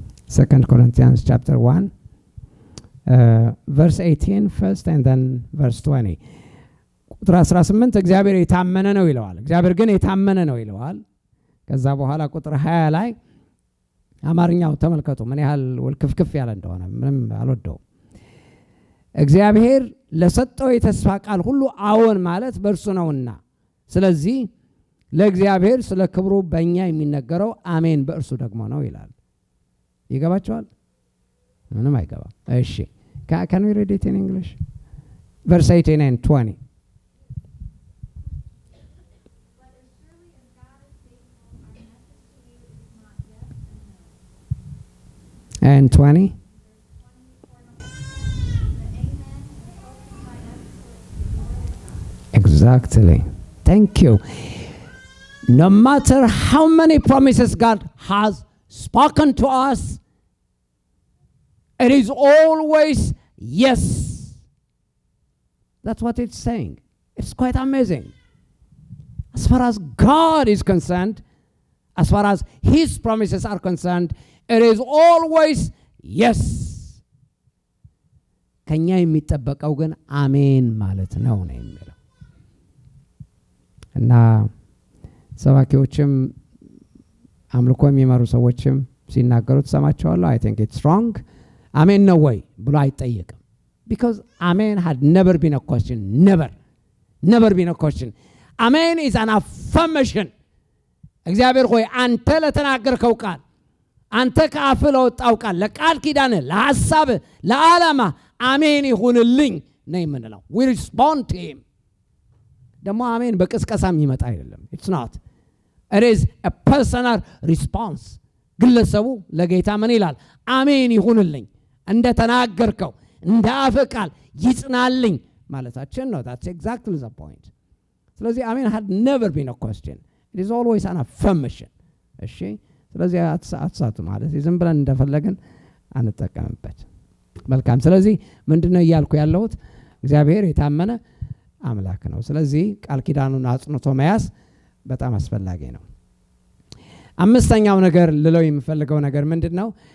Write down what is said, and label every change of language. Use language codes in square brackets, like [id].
[en] 2 Corinthians chapter 1 verse 18 first and then verse 20 [am] ቁጥር 18 እግዚአብሔር የታመነ ነው ይለዋል። እግዚአብሔር ግን የታመነ ነው ይለዋል። ከዛ በኋላ ቁጥር 20 ላይ አማርኛው ተመልከቱ ምን ያህል ወልክፍክፍ ያለ እንደሆነ ምንም አልወደውም። እግዚአብሔር ለሰጠው የተስፋ ቃል ሁሉ አዎን ማለት በእርሱ ነውና ስለዚህ ለእግዚአብሔር ስለ ክብሩ በእኛ የሚነገረው አሜን በእርሱ ደግሞ ነው ይላል። ይገባቸዋል? ምንም አይገባም። እሺ [en] can we read it in English? Verse 18 and 20. And 20. Exactly. Thank you. No matter how many promises God has spoken to us, it is always yes. That's what it's saying. It's quite amazing. As far as God is concerned, as far as His promises are concerned, it is always yes. [am] ከኛ የሚጠበቀው ግን አሜን ማለት ነው የሚለው እና ሰባኪዎችም አምልኮ የሚመሩ ሰዎችም ሲናገሩ ተሰማቸዋለሁ። [en] I think it's wrong. [am] አሜን ነው ወይ ብሎ አይጠየቅም። [en] because amen had never been a question. Never been a question. Amen is an affirmation. [am] እግዚአብሔር ሆይ አንተ ለተናገርከው ቃል አንተ ከአፍ ለወጣው ቃል ለቃል ኪዳን ለሐሳብ ለዓላማ አሜን ይሁንልኝ ነው የምንለው። [en] we respond to him. [am] ደግሞ አሜን በቅስቀሳ የሚመጣ አይደለም። [en] it's not. It is a personal response. [am] ግለሰቡ ለጌታ ምን ይላል? አሜን ይሁንልኝ እንደ ተናገርከው እንደ አፍ ቃል ይጽናልኝ ማለታችን ነው። [en] that's exactly the point. ስለዚህ አሜን had never been a question. It is always an affirmation. [am] እሺ ስለዚህ አትሳቱ ማለት ዝም ብለን እንደፈለግን አንጠቀምበት። መልካም። ስለዚህ ምንድነው እያልኩ ያለሁት? እግዚአብሔር የታመነ አምላክ ነው። ስለዚህ ቃል ኪዳኑን አጽንቶ መያዝ በጣም አስፈላጊ ነው። አምስተኛው ነገር ልለው የምፈልገው ነገር ምንድነው?